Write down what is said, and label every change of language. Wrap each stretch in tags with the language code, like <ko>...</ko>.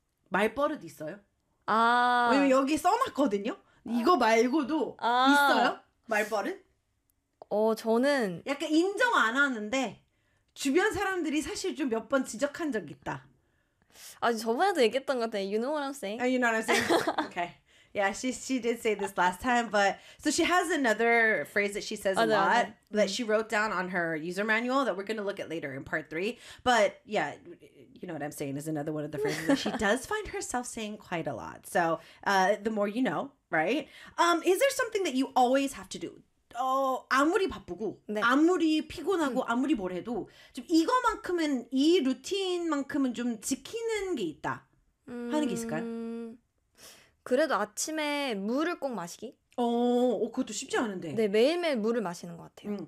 <ko>말버릇 있어요? 아. 왜냐면 여기 써놨거든요? 이거 말고도 아. 있어요? 말버릇? 저는. 약간 인정 안 하는데, 주변 사람들이 사실 좀 몇 번 지적한 적 있다. 아, 저번에도 얘기했던 것 같아.</ko> <en>You know what I'm saying? You know what I'm saying? Okay. Yeah, she did say this last time, but so she has another phrase that she says a lot that she wrote down on her user manual that we're going to look at later in part three. But yeah, you know what I'm saying is another one of the phrases that she does find herself saying quite a lot. So the more you know, right? Is there something that you always have to do?</en> <ko>아무리 바쁘고 네. 아무리 피곤하고 아무리 뭘 해도 좀 이거만큼은 이 루틴만큼은 좀 지키는 게 있다 하는 게 있을까요? 그래도 아침에 물을 꼭 마시기? 그것도 쉽지 않은데. 네, 매일매일 물을 마시는 것 같아요.</ko>